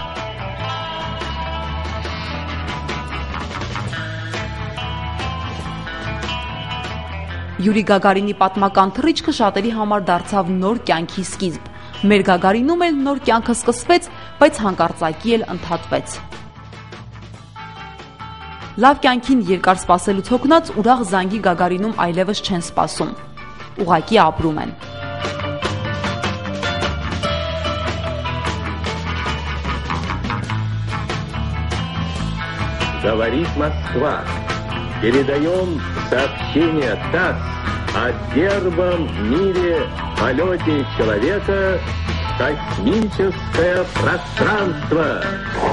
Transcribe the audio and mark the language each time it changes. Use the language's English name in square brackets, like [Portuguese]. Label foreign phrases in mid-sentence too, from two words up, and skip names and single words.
[Armenian] Յուրի Գագարինի պատմական թռիչքը շատերի համար դարձավ նոր կյանքի սկիզբ։ Մեր Գագարինում էլ նոր կյանքը սկսվեց, բայց հանկարծակի էլ ընդհատվեց։ Լավ կյանքին երկար սպասելուց հոգնած ուրախ զանգի Գագարինում այլևս չեն սպասում։ Ուղղակի ապրում են։ [Russian] Говорит Москва. Передаем сообщение ТАСС о первом в мире полете человека в космическое пространство.